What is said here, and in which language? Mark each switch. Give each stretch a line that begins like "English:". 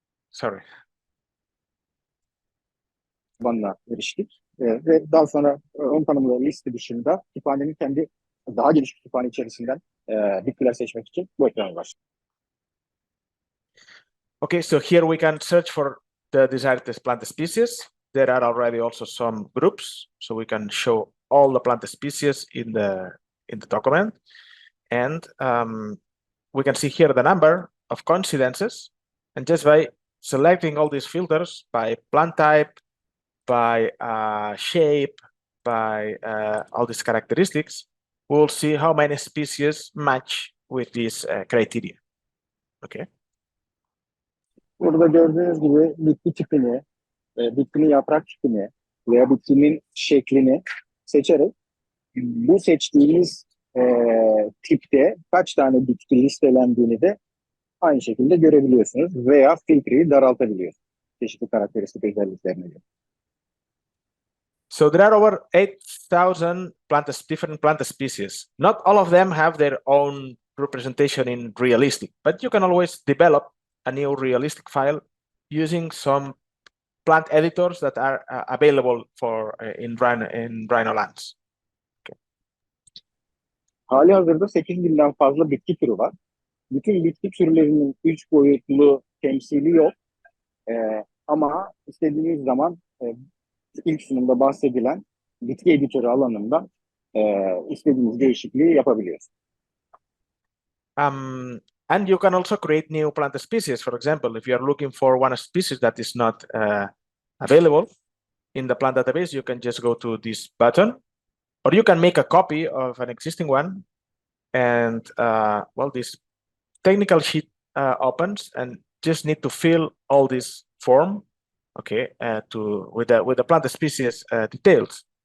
English: sorry.
Turkish: Tabanına eriştik. Ve daha sonra ön tanımlı liste dışında kütüphanenin kendi daha geniş kütüphane içerisinden bitkiler seçmek için bu ekranı var.
English: Okay, so here we can search for the desired plant species. There are already also some groups, so we can show all the plant species in the document. And we can see here the number of coincidences. And just by selecting all these filters by plant type, by shape, by all these characteristics, we'll see how many species match with this criteria. Okay.
Turkish: Burada gördüğünüz gibi bitki tipini, bitkinin yaprak tipini veya bitkinin şeklini seçerek bu seçtiğiniz tipte kaç tane bitki listelendiğini de aynı şekilde görebiliyorsunuz veya filtreyi daraltabiliyorsunuz. çeşitli karakteristik özelliklerine göre.
English: So there are over 8,000 different plant species. Not all of them have their own representation in realistic, but you can always develop a new realistic file using some plant editors that are available for in RhinoLands.
Turkish: Hali hazırda 8.000'den fazla bitki türü var. Bütün bitki türlerinin 3 boyutlu temsili yok. Ama istediğiniz zaman ilk sunumda bahsedilen bitki editörü alanından istediğiniz değişikliği yapabiliyorsunuz.
English: And you can also create new plant species. For example, if you are looking for one species that is not available in the plant database, you can just go to this button, or you can make a copy of an existing one. And well, this technical sheet opens, and just need to fill all this form, okay, with the plant species details.